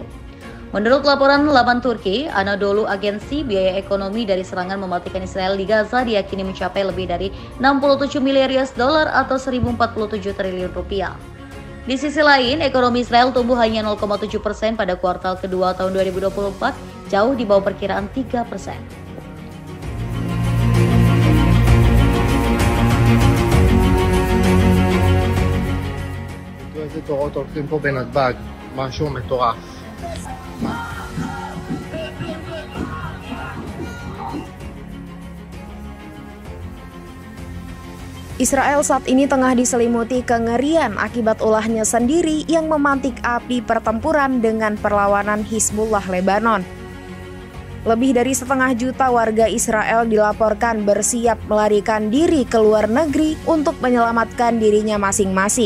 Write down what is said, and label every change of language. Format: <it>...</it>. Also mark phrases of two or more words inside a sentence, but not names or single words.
<id>Menurut laporan laman Turki, Anadolu Agency, biaya ekonomi dari serangan mematikan Israel di Gaza diyakini mencapai lebih dari 67 miliar US dollar atau 1.047 triliun rupiah. Di sisi lain, ekonomi Israel tumbuh hanya 0,7% pada kuartal kedua tahun 2024, jauh di bawah perkiraan 3%.</id> <he>איזה תורות הולכים פה בנתב"ג, משהו מטורף.</he> <id>Israel saat ini tengah diselimuti kengerian akibat ulahnya sendiri yang memantik api pertempuran dengan perlawanan Hizbullah Lebanon. Lebih dari 1,5 juta warga Israel dilaporkan bersiap melarikan diri ke luar negeri untuk menyelamatkan dirinya masing-masing.</id>